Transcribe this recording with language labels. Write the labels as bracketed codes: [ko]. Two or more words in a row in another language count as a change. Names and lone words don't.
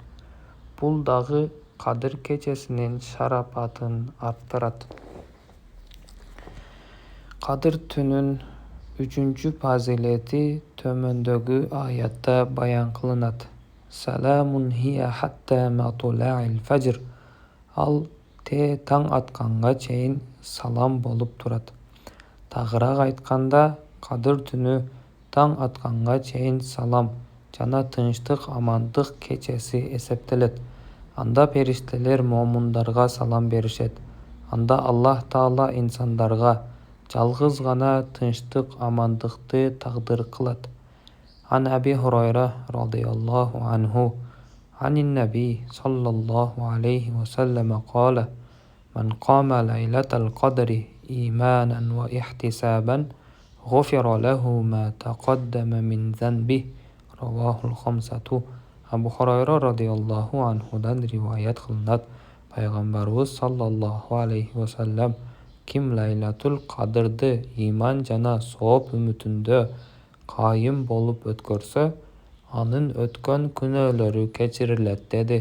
[ky] Бул дагы Кадыр кечесинин шарапатын арттырат. Кадыр түнүн 3 фазилети төмөндөгү аятта баян кылынат. [ar] سلام هي حتى مطلع الفجر. [ky] Ал таң атканга чейин салам болуп турат. Тагыраак айтканда, Кадыр түнү таң атканга чейин салам жана тынчтык, амандык кечеси эсептелет. Анда периштелер момундарга салам беришет. Анда Аллах Таала инсандарга жалгыз гана тынчтык, амандыкты тагдыр кылат. [ar] عن أبي هريرة رضي الله عنه عن النبي صلى الله عليه وسلم قال: "من قام ليلة القدر إيماناً واحتساباً غفر له ما تقدم من ذنبه". رواه الخمسة. [ky] Абу Хурайра радийаллаху анхудан риваят кылынат. Пайгамбарыбыз [ar] صلى الله عليه وسلم: [ky] "Ким лайлатул кадырды иман жана сооп үмүтүндө кайым болуп өткөрсө, анын өткөн күнөөлөрү кечирилет", деди.